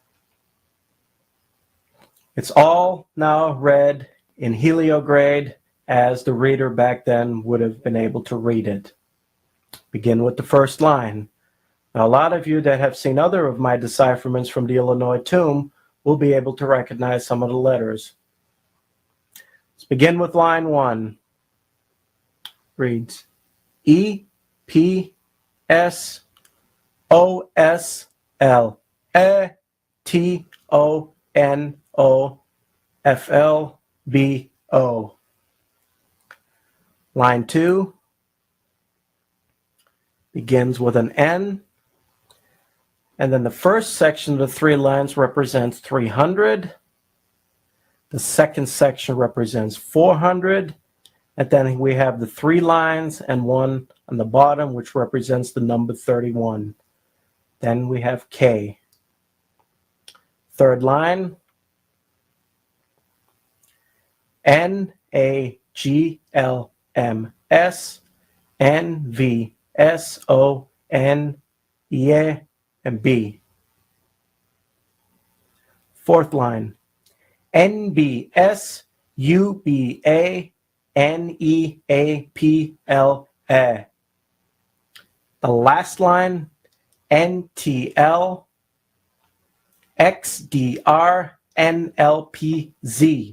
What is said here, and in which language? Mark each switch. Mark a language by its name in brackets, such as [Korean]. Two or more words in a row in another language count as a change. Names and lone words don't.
[English] It's all now read in heliograde as the reader back then would have been able to read it. Begin with the first line. Now, a lot of you that have seen other of my decipherments from the Illinois tomb will be able to recognize some of the letters. Let's begin with line 1. Reads E, P, S, O, S, L, E, T, O, N, O, F, L, B, O. Line 2 begins with an N, and then the first section of the 3 lines represents 300. The second section represents 400, and then we have the 3 lines and 1 on the bottom, which represents the number 31. Then we have K. Third line, N, A, G, L, M, S, N, V, S, O, N, E, and B. Fourth line, N, B, S, U, B, A, N, E, A, P, L, A. The last line, N, T, L, X, D, R, N, L, P, Z.